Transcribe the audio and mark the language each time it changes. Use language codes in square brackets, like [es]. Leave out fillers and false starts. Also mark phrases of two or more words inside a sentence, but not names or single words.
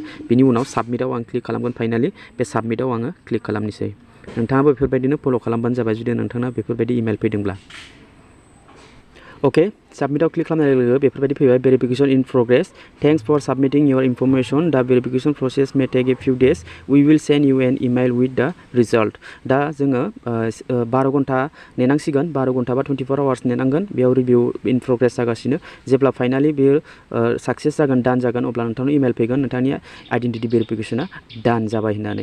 [brx] बिनि उनाव साबमिटआव आं क्लिक खालामगोन। फाइनालि बे साबमिटआव आङो क्लिक खालामनोसै। नोंथाङाबो बेफोरबायदिनो फल' खालामबानो जाबाय जुदि नोंथांना बेफोरबायदि इमेल फैदोंब्ला। अके साबमिटआव क्लिक खालामनाय लोगो लोगो बेफोरबायदि फैबाय [en] verification in progress thanks for submitting your information the verification process may take a few days we will send you an email with the result. [brx] दा जोङो 12 घन्टा नेनांसिगोन। 12 घन्टा बा 24 आवार्स नेनांगोन। बेयाव [en] review in progress [brx] जागासिनो। जेब्ला फाइनालि बेयो साक्सेस जागोन डान जागोन अब्ला नोंथांनो इमेल फैगोन नोंथांनि [en] identity verification [brx] डान जाबाय होननानै।